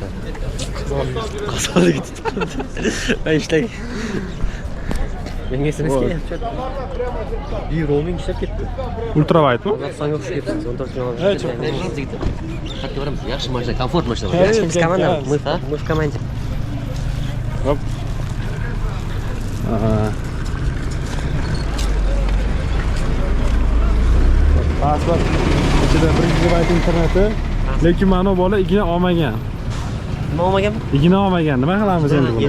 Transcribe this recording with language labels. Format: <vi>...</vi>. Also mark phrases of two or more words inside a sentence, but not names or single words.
<uz>Qozog'istonniki tutib qoldi. Ben ishlagan. Menga SMS kelyapti. Bir roaming ishlab ketdi. Ultravaytmi? Qozog'istonga o'xshab ketdi. 14 kilometr.</uz> <tr>Hey, çok</tr> <uz>Hakka boramiz. Yaxshi mashina, komfort mashina. Yaxshi biz komanda.</uz> <ru>Мы в команде.</ru> <uz>Hop. Pasport ichida 1 gigabayt interneti, lekin mana bola igna olmagan. Nima olmaganmi? Igna olmagan. Nima qilamiz endi buni?</uz>